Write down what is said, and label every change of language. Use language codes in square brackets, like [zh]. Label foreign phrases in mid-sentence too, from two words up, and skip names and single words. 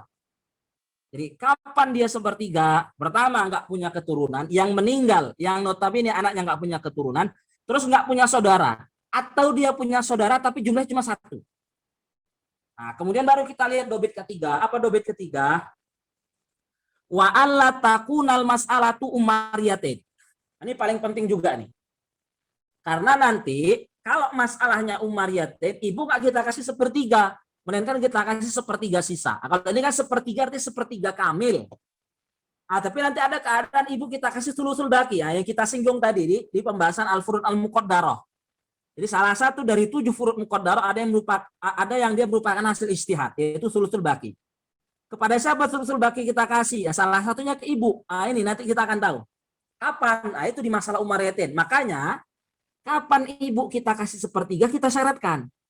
[id] Jadi kapan dia 1/3? Pertama nggak punya keturunan, yang meninggal, yang notabene anaknya nggak punya keturunan, terus nggak punya saudara. Atau dia punya saudara tapi jumlahnya cuma satu. Nah, kemudian baru kita lihat dobit ketiga. Apa dobit ketiga? [ar] وأن لا تكون المسألة عمرية. [id] Ini paling penting juga nih. Karena nanti kalau masalahnya umariyatin, ibu nggak kita kasih 1/3, melainkan kita kasih 1/3 sisa. Nah, kalau ini kan 1/3 artinya 1/3 kamil. Ah, tapi nanti ada keadaan ibu kita kasih [ar] ثلث الباقي, [id] ya, yang kita singgung tadi di pembahasan [ar] الفروض المقدرة. [id] Jadi salah satu dari 7 [ar] فروض مقدرة [id] ada yang dia merupakan hasil ijtihad, yaitu [ar] ثلث الباقي. [id] Kepada siapa [ar] ثلث الباقي [id] kita kasih? Ya salah satunya ke ibu. Nah, ini nanti kita akan tahu. Kapan? Nah, itu di masalah umariyatin. Makanya kapan ibu kita kasih 1/3 kita syaratkan.